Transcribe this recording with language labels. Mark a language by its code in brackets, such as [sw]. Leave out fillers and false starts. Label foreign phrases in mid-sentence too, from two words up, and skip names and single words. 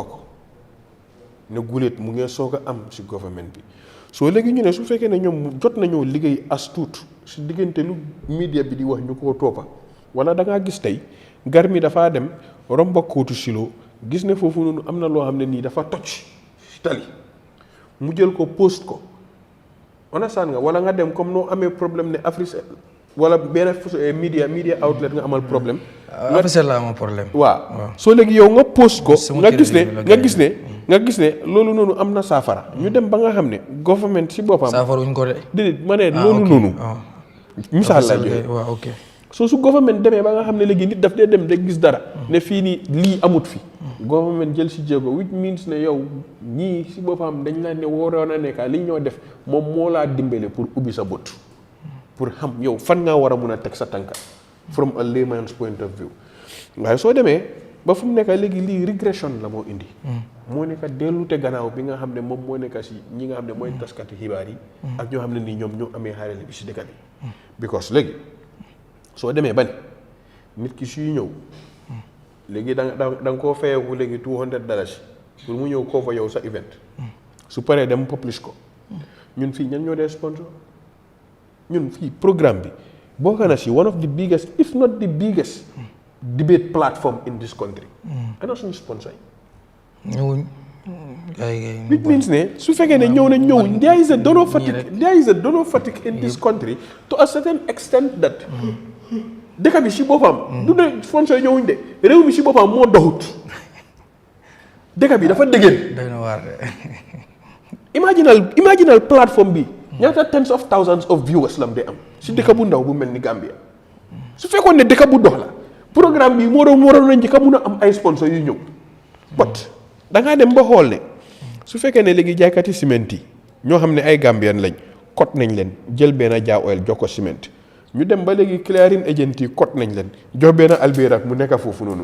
[wo] ko ne guléet mu ngee soog a am si government bi soo léegi ñu ne su fekkee ne ñoom jot nañoo liggéey as tuut si diggante lu media bi di wax ñu koo toppa wala da ngaa gis tey gar mi dafaa dem romba kóotu silo gis ne foofu noonu am na loo xam ne nii dafa toj si tali mu jël ko post ko understand nga wala nga dem comme noo amee problème ne Afrique wala benn media outlet nga amal problème officiel la amal problème waaw soo léegi yow nga post ko nga gis ne loolu noonu am na saafara ñu dem ba nga xam ne government si boppam saafara wuñ ko de déedéet ma ne loolu noonu misaal la joxe waaw ok soo su government demee ba nga xam ne léegi nit daf dee dem de gis dara ne fii nii lii amut fi government jël si jéego [en] which means [wo] ne yow ñii si boppam dañ la ne waroon a nekka li ñoo def moom moo laa dimbale pour ubbi sa bët pour xam yow fan ngaa war a mun a teg sa tànka [en] from a layman's point of view [wo] waaye soo demee ba fu mu nekk léegi lii régression la moo indi moo nekk dellute gannaaw bi nga xam ne moom moo nekk si ñi nga xam ne mooy taskati xibaar yi ak ñoo xam ne nii ñoom ñoo amee xarale bi si dëkk bi because léegi soo demee ba ne nit ki suy ñëw léegi da nga koo fayeeku léegi $200 pour mu ñëw koo fa yow sa event su paree dem publish ko ñun fii ñan ñoo dee sponsor ñun fii programme bi bokk na si [en] one of the biggest if not the biggest debate platform in this country [wo] ana suñu sponsor yi ñëwuñ [en] which means [wo] ne su fekkee ne ñëw [en] there is a donor fatigue in this country to a certain extent [wo] that dëkk bi si boppam du ne sponsor yi ñëwuñ de réew mi si boppam moo doxut dëkk bi dafa dëggeen doy na waar imaginal plateforme bi ñaata [en] tens of thousands of viewers [wo] lam de am si dëkk bu ndaw bu mel ni Gambia su fekkoon ne dëkk bu dox la programme bi moo doon nañ ci ka mun a am ay sponsor yu ñëw but da ngaa dem ba xool ne su fekkee ne léegi jaaykati ciment yi ñoo xam ne ay Gambian lañ kot nañ leen jël benn Jaa Oil jox ko ciment ñu dem ba léegi [en] clearing agent [wo] yi kot nañ leen jox benn Alberak mu nekk foofu noonu.